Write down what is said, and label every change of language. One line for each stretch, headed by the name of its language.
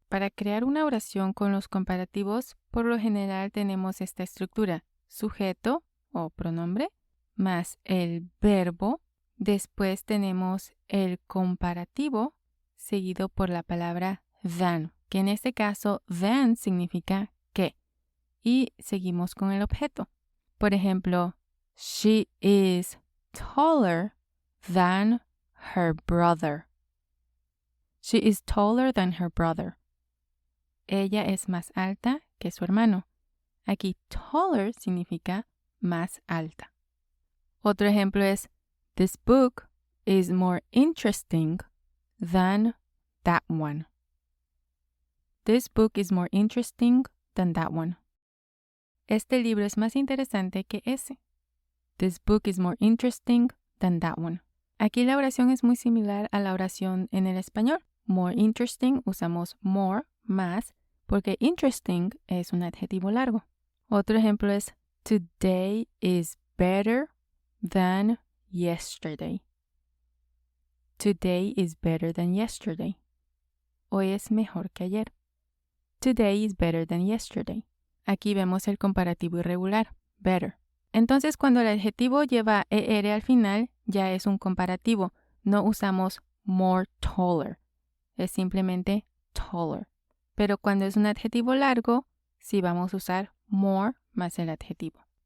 Spanish: Para crear una oración con los comparativos, por lo general tenemos esta estructura: sujeto o pronombre, más el verbo. Después tenemos el comparativo, seguido por la palabra than, que en este caso than significa que. Y seguimos con el objeto. Por ejemplo,
English: she is taller than her brother. She is taller than her brother.
Spanish: Ella es más alta que su hermano. Aquí taller significa más alta. Otro ejemplo es:
English: this book is more interesting than that one. This book is more interesting than that one.
Spanish: Este libro es más interesante que ese.
English: This book is more interesting than that one.
Spanish: Aquí la oración es muy similar a la oración en el español. More interesting usamos more, más, porque interesting es un adjetivo largo. Otro ejemplo es:
English: today is better than yesterday. Today is better than yesterday.
Spanish: Hoy es mejor que ayer.
English: Today is better than yesterday.
Spanish: Aquí vemos el comparativo irregular, better. Entonces, cuando el adjetivo lleva er al final, ya es un comparativo. No usamos more taller. Es simplemente taller. Pero cuando es un adjetivo largo, sí vamos a usar more más el adjetivo.